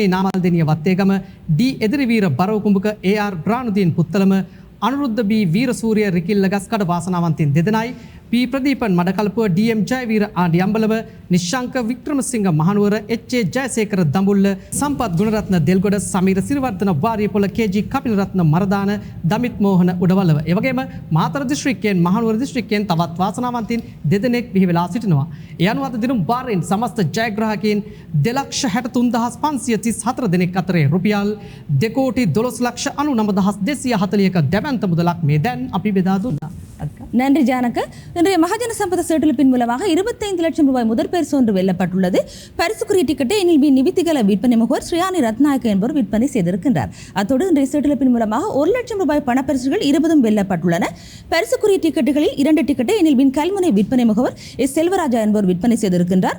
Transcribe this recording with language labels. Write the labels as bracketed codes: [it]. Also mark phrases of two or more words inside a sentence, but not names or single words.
[si] නාමල්දෙනිය වත්තේගම ඩී එදිරිවීර බරවකුඹක AR ග්‍රානුදීන් පුත්තලම අනුරුද්ධ බී වීරසූරිය රිකිල්ල ගස්කඩ වාසනාවන්තයන් දෙදෙනයි පී ප්‍රදීපන් මඩකල්පුව DM ජයවීර ආඩි අම්බලව නිශ්ශංක වික්‍රමසිංහ මහනුවර HA ජයසේකර දඹුල්ල සම්පත් ගුණරත්න දෙල්ගොඩ සමීර සිරිවර්ධන වාරියපොළ KG කපිලරත්න මරදාන දමිත් මෝහන උඩවලව එවැගේම මාතර දිස්ත්‍රික්කයෙන් මහනුවර දිස්ත්‍රික්කයෙන් තවත් වාසනාවන්තයින් දෙදෙනෙක් බිහි වෙලා සිටිනවා. ඒ අනුව අද දිනුම් බාරෙන් සමස්ත ජයග්‍රාහකයන් 2,64,534 දෙනෙක් අතරේ රුපියල් 2,12,99,240ක දැවැන්ත මුදලක් මේ දැන් අපි බෙදා දුන්නා. [ta] நன்றி ஜானக. இன்றைய மகாஜன சம்பத செட்டிலிப்பின் மூலமாக 25 லட்சம் ரூபாய் முதற் பரிசு ஒன்று வெல்லப்பட்டுள்ளது. பரிசுக்குரிய டிக்கெட்டை NLB நிவித்திகல விற்பனை முகவர் ஸ்ரீயானி ரத்நாயக்க என்பவர் விற்பனை செய்திருக்கின்றார். அத்தோடு இன்றைய செட்டிலிப்பின் மூலமாக 1 லட்சம் ரூபாய் பணப்பரிசுகள் 20 வெல்லப்பட்டுள்ளன. பரிசுக்குரிய டிக்கெட்டுகளில் 2 டிக்கெட்டை NLB கல்முனை விற்பனை முகவர் எஸ் செல்வராஜா என்பவர் விற்பனை செய்திருக்கின்றார்.